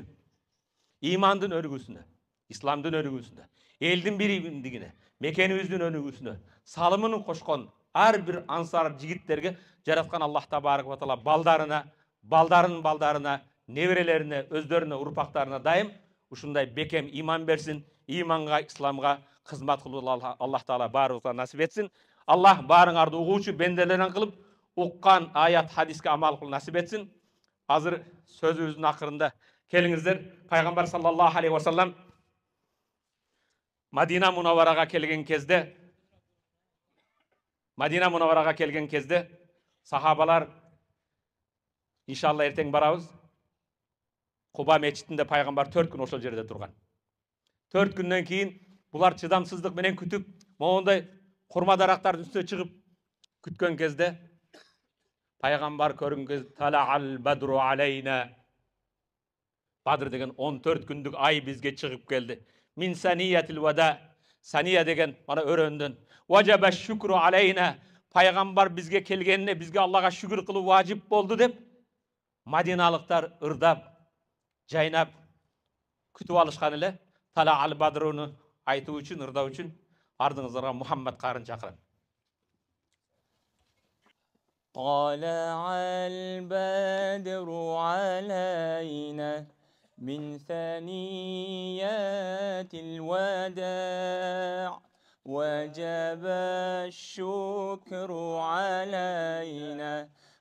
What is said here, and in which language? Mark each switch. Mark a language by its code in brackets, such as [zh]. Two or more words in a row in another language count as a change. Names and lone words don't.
[ky] Имандын өргүсүнө, исламдын өргүсүнө, элдин биримдигине, мекенибиздин өнүгүүсүнө салымын кошкон ар бир ансар жигиттерге жараткан [ar] الله تبارك وتعالى [ky] балдарына, неберелерине, өздөрүнө, урпактарына дайым ушундай бекем иман берсин, иманга, исламга кызмат кылууга Аллах таала баарыбызга насип этсин. Аллах баарыңарды угуучу бенделерин кылып, уккан аят, хадиске амал кылуу насип этсин. Азыр сөзүбүздүн акырында келиңиздер, пайгамбар [ar] صلى الله عليه وسلم [ky] Мадина Мунаввараға келген кезде сахабалар иншалла ертең барабыз. Куба мечитинде пайгамбар 4 күн ошол жерде турган. 4 күндөн кийин булар чыдамсыздык менен күтүп, моундай курма дарактардын үстүнө чыгып күткөн кезде пайгамбар көрүнгөн [ar] طلع البدر علينا. [ky] Бадр деген 14 күндүк ай бизге чыгып келди. [ar] من ثنيات الوداع. [ky] Saniya деген мана өрөндөн. [ar] وجب الشكر علينا. [ky] Пайгамбар бизге келгенине бизге Аллага шүкүр кылуу важип болду деп Мадиналыктар ырдап, жайнап күтүп алышкан эле. Тала ал бадруну айтуу үчүн, ырдоо үчүн ардыңыздарга Мухаммад карын чакырам. [ar] طلع البدر علينا من ثنيات الوداع وجب الشكر علينا